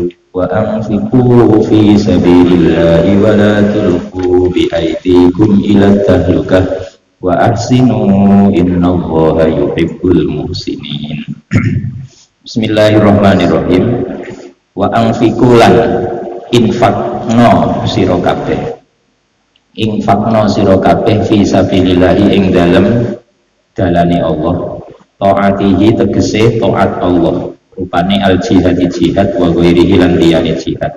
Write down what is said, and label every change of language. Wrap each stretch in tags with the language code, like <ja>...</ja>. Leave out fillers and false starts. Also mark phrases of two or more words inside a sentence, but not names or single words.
<ar>وأنفقوا في سبيل الله ولا تلقوا بأيديكم إلى التهلكة وأحسنوا إن الله يحب المحسنين. بسم الله الرحمن الرحيم. وأنفقوا</ar> <jv>lan infakno sira kabeh, infakno sira kabeh</jv> <ar>في سبيل الله</ar> <jv>ing dalem dalane Allah, taatihi tegese taat Allah, rupane</jv> <ar>الجهاد جهاد وغيره</ar> <jv>lan liyane jihad.</jv>